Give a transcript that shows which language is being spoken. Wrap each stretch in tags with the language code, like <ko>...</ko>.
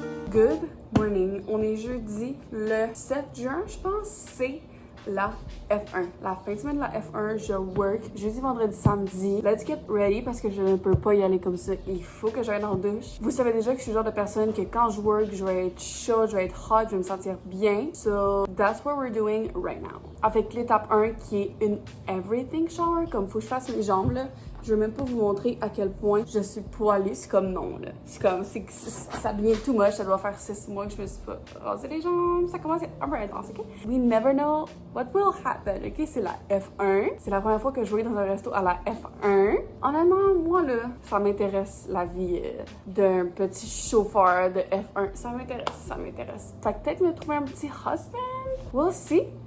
<en>Good morning.</en> <fr>On est jeudi le 7 juin, je pense. C'est la F1. La fin de semaine de la F1, je work jeudi, vendredi, samedi.</fr> <en>Let's get ready</en> <fr>parce que je ne peux pas y aller comme ça. Il faut que j'aille dans la douche. Vous savez déjà que je suis le genre de personne que quand je work, je vais être chaud, je vais être hot, je vais me sentir bien.</fr> <en>So, that's what we're doing right now.</en> <fr>Avec l'étape 1 qui est une</fr> <en>everything shower,</en> <fr>comme faut que je fasse mes jambes là. Je vais même pas vous montrer à quel point je suis poilée. C'est comme non, là. C'est comme, ça devient</fr> <en>too much.</en> <fr>Ça doit faire 6 mois que je me suis pas rasé les jambes. Ça commence à être un peu intense, OK?</fr> <en>We never know what will happen, OK?</en> <fr>C'est la F1. C'est la première fois que je vais dans un resto à la F1. Honnêtement, moi, là, ça m'intéresse la vie d'un petit chauffeur de F1. Ça m'intéresse. Fait que peut-être me trouver un petit husband.</fr> <en>We'll see.</en>